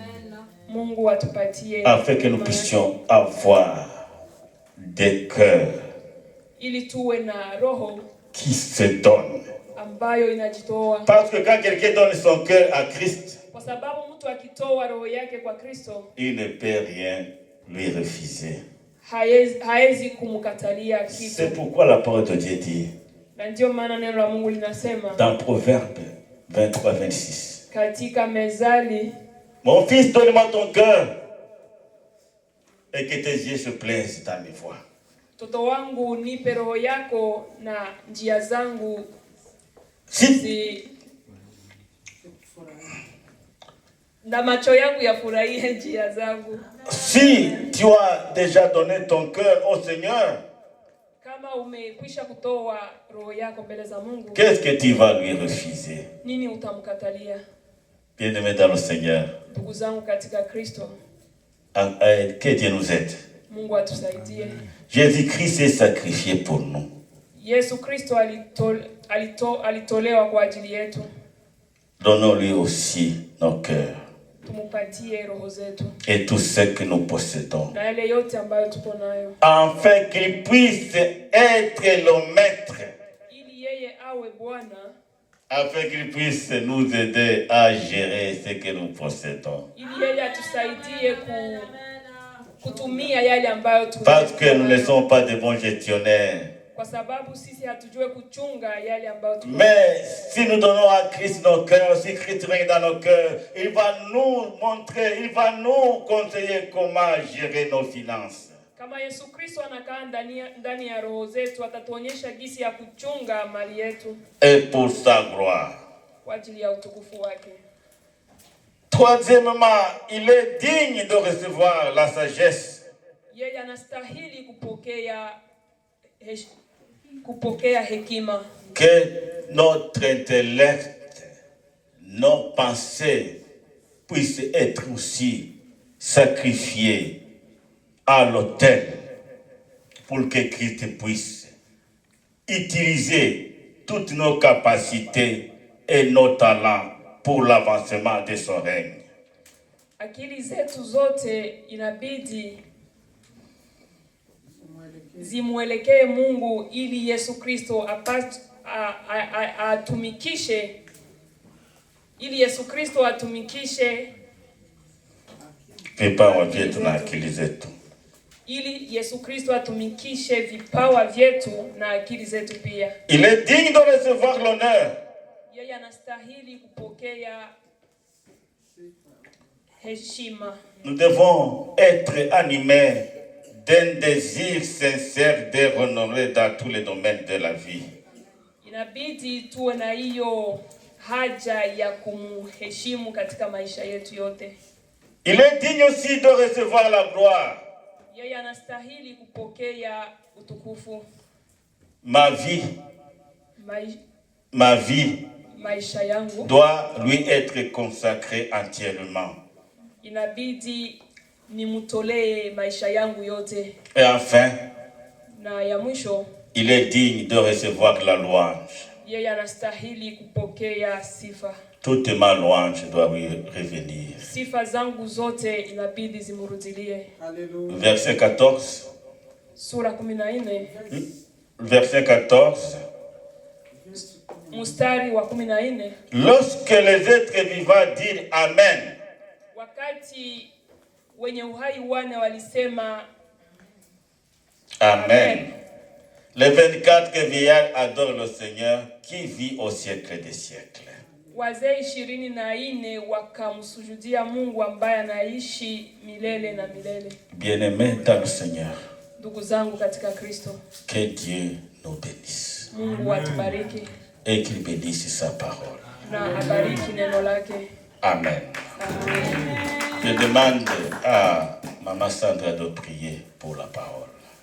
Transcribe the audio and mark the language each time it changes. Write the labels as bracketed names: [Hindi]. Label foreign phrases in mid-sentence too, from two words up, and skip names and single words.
[French] Afin que nous puissions avoir des cœurs qui se donnent. Parce que quand quelqu'un donne son cœur à Christ, il ne peut rien lui refuser. [Swahili] haezi kumkatalia kitu. [French] C'est pourquoi la parole de Dieu dit [Swahili] Na ndio maana neno la Mungu linasema [French] dans Proverbe 23-26. [Swahili] Katika Mezali, [French] mon fils, donne-moi ton cœur et que tes yeux se plaisent dans mes voies. [Swahili] Mtoto wangu nipe roho yako na njia zangu na macho yangu yafurahie njia zangu. [French] Si tu as déjà donné ton cœur au Seigneur, [Swahili] kama umekwisha kutoa roho yako mbele za Mungu, [French] qu'est-ce que tu vas lui refuser? [Swahili] Nini utamkatalia? [French] Bien-aimés dans le Seigneur, [Swahili] ndugu zangu katika Kristo, [French] que Dieu nous aide. [Swahili] Mungu atusaidie. [French] Jésus-Christ s'est sacrifié pour nous. [Swahili] Yesu Kristo alitolewa kwa ajili yetu. [French] Donnons-lui aussi nos cœurs [Swahili] tumupatie roho zetu [French] et tout ce que nous possédons, [Swahili] na yale yote ambayo tuko nayo, [French] afin qu'il puisse être le maître, [Swahili] ili yeye awe Bwana, [French] afin qu'il puisse nous aider à gérer ce que nous possédons, [Swahili] ili yeye atusaidie kutumia yale ambayo tuko, [French] parce que nous ne sommes pas de bons gestionnaires. [Swahili] Kwa sababu sisi hatujue kuchunga yale ambayo tuko. [French] Mais si nous donnons à Christ nos cœurs, si Christ règne dans nos cœurs, il va nous montrer, il va nous conseiller comment gérer nos finances. [Swahili] Kama Yesu Kristo anakaa ndani ya roho zetu, atatuonyesha jinsi ya kuchunga mali yetu. [French] Et pour sa gloire. [Swahili] Kwa ajili ya utukufu wake. [French] Troisièmement, il est digne de recevoir la sagesse. [Swahili] Yeye anastahili kupokea hekima. [French] Que notre intellect, nos pensées puissent être aussi sacrifiées à l'autel pour que Christ puisse utiliser toutes nos capacités et nos talents pour l'avancement de son règne. [Swahili] Akili zetu zote inabidi zimuelekee Mungu ili Yesu Kristo atumikishe, ili Yesu Kristo atumikishe vipawa vyetu na akili zetu, ili Yesu Kristo atumikishe vipawa vyetu na akili zetu pia. [French] Il est digne de recevoir l'honneur. [Swahili] Yeye anastahili kupokea heshima. [French] Nous devons être animés d'un désir sincère de renommer dans tous les domaines de la vie. [Swahili] Inabidi tuwe na hiyo haja ya kumheshimu katika maisha yetu yote. [French] Il est digne aussi de recevoir la gloire. [Swahili] Yeye anastahili kupokea utukufu. [French] Ma vie [Swahili] maisha yangu [French] doit lui être consacrée entièrement. [Swahili] Inabidi nimutolee maisha yangu yote. [French] Et enfin, [Swahili] na ya mwisho, [French] il est digne de recevoir la louange. [Swahili] Yeye anastahili kupokea sifa. [French] Toute ma louange doit lui revenir. [Swahili] Sifa zangu zote inabidi zimurudilie. [French] Verset 14. [Swahili] Sura 14. [French] Verset 14. [Swahili] Mstari wa 14. [French] Lorsque les êtres vivants dirent Amen. [Swahili] Wakati wenye uhai wane walisema Amen. [French] Les 24 vieillards adorent le Seigneur qui vit au siècle des siècles. [Swahili] Wazee 24 wakamsujudia Mungu ambaye anaishi milele na milele. [French] Bien-aimés dans le Seigneur. [Swahili] Ndugu zangu katika Kristo. [French] Que Dieu nous bénisse. [Swahili] Mungu atubariki. [French] Et qu'il bénisse sa parole. [Swahili] Na abariki neno lake. Amen. Amen. [French] Je demande à Maman Sandra de prier pour la parole.